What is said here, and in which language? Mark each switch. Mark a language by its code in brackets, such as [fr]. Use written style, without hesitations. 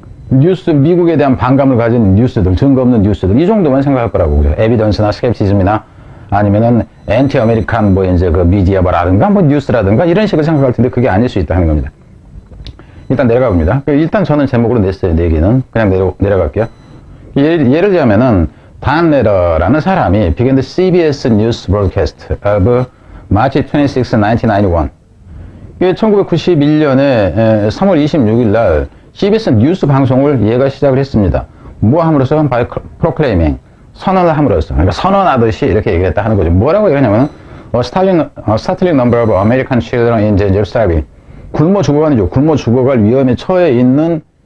[ko] 뉴스, 미국에 대한 반감을 가진 뉴스들, 증거 없는 뉴스들, 이 정도만 생각할 거라고. 그죠? 에비던스나 스캡티즘이나 아니면은 엔티 아메리칸 뭐 이제 미디어라든가 뭐 뉴스라든가 이런 식으로 생각할 텐데 그게 아닐 수 있다는 겁니다. 일단 내려가 봅니다. 일단 저는 제목으로 냈어요. 네 개는. 그냥 내려갈게요. 예를 들자면은 단 레러라는 사람이 [en] began the CBS News broadcast of March 26, 1991. [ko] 1991년에 3월 26일 날 CBS 뉴스 방송을 얘가 시작을 했습니다. 뭐 함으로써? [en] by proclaiming, [ko] 선언을 함으로써. 그러니까 선언하듯이 이렇게 얘기했다 하는 거죠. 뭐라고 얘기하냐면 [en] a startling number of American children in danger of starving. [ko] 굶어 죽어가는 중, 굶어 죽어갈 위험에 처해 있는